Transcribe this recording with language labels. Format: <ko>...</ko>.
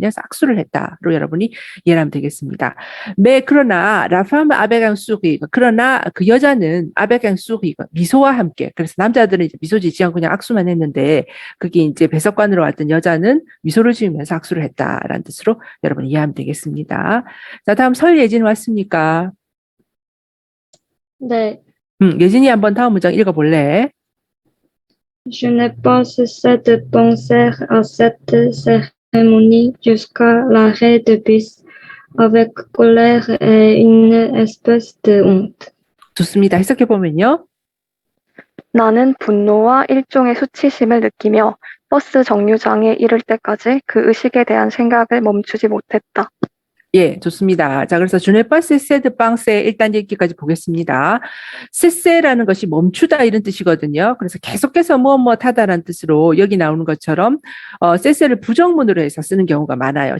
<ko>그래서 악수를 했다로 여러분이 이해하면 되겠습니다. 그러나</ko> <fr>라팜 아베강 수기</fr> <ko>그러나 그 여자는 아베강 수기 미소와 함께 그래서 남자들은 이제 미소 짓지 않고 그냥 악수만 했는데 그게 이제 배석관으로 왔던 여자는 미소를 지으면서 악수를 했다라는 뜻으로 여러분 이해하면 되겠습니다. 자, 다음 설예진 왔습니까? 네. 예진이 한번 다음 문장 읽어볼래?</ko> <fr>Je n'ai pas cessé de penser à cette cérémonie jusqu'à l'arrêt de bus avec colère et une espèce de honte.</fr> <ko>좋습니다. 해석해 보면요. 나는 분노와 일종의 수치심을 느끼며 버스 정류장에 이를 때까지 그 의식에 대한 생각을 멈추지 못했다. 예, 좋습니다. 자, 그래서</ko> <fr>주네파세 세드 빵세</fr> <ko>일단 읽기까지 보겠습니다. 세세라는 것이 멈추다 이런 뜻이거든요. 그래서 계속해서 무엇하다라는 뜻으로 여기 나오는 것처럼 세세를 부정문으로 해서 쓰는 경우가 많아요.</ko>